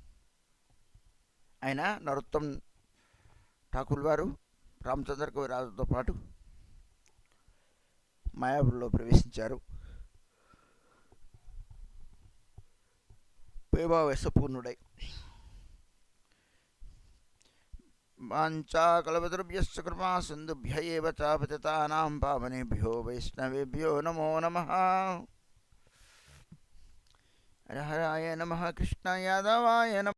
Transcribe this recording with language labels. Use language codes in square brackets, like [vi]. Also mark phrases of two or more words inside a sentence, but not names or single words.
[te] ఆయన నరోత్తమ్ ఠాకూర్ వారు రామచంద్ర కవిరాజుతో పాటు మాయాపురిలో ప్రవేశించారు. ప్రేమావేశపూర్ణుడై. [sa] వాంఛాకల్పతరుభ్యశ్చ కృపా సింధుభ్య ఏవ చ పతితానాం పావనేభ్యో వైష్ణవేభ్యో నమో నమః. హర హరాయ నమః. కృష్ణ యాదవాయ నమః.